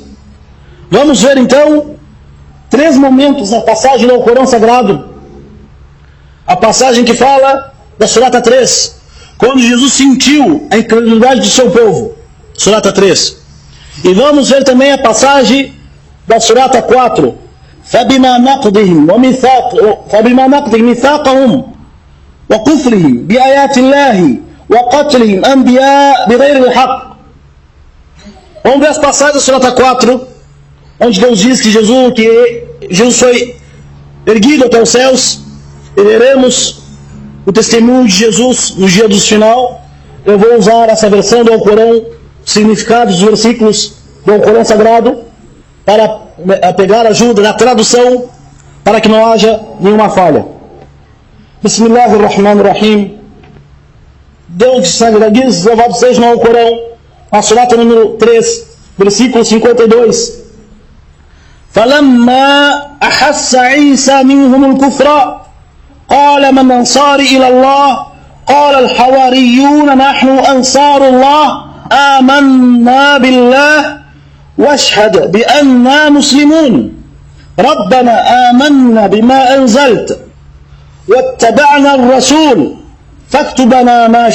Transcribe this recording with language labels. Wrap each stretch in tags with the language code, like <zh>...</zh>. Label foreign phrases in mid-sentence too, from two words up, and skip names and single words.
<pt>Vamos ver então 3 momentos na passagem do Corão Sagrado. A passagem que fala da surata 3, quando Jesus sentiu a incredulidade do seu povo. Surata 3. E vamos ver também a passagem da surata 4.</pt> <ar>فَبِمَا نَقْضِهِمْ مِيثَاقَهُمْ وَكُفْرِهِمْ بِآيَاتِ اللَّهِ وَقَتْلِهِمْ أَنْبِيَاءَ بِغَيْرِ الْحَقِّ.</ar> <pt>Vamos ver as passagens da surata 4, onde Deus diz que Jesus foi erguido até os céus. E veremos o testemunho de Jesus no dia do final. Eu vou usar essa versão do Alcorão, significados dos versículos do Alcorão Sagrado, para pegar ajuda na tradução, para que não haja nenhuma falha. Bismillahirrahmanirrahim. Deus de sangue diz, louvado seja no Corão, na surata número 3, versículo 52.</pt> <ar>فَلَمَّا أَحَسَّ عِيسَى مِنْهُمُ الْكُفْرَ قَالَ مَنْ أَنصَارِي إِلَى اللَّهِ قَالَ الْحَوَارِيُّونَ نَحْنُ أَنصَارُ اللَّهِ آمَنَّا بِاللَّهِ وَاشْهَدْ بِأَنَّا مُسْلِمُونَ رَبَّنَا آمَنَّا بِمَا أَنزَلْتَ وَاتَّبَعْنَا الرَّسُولَ فاكتبنا</ar>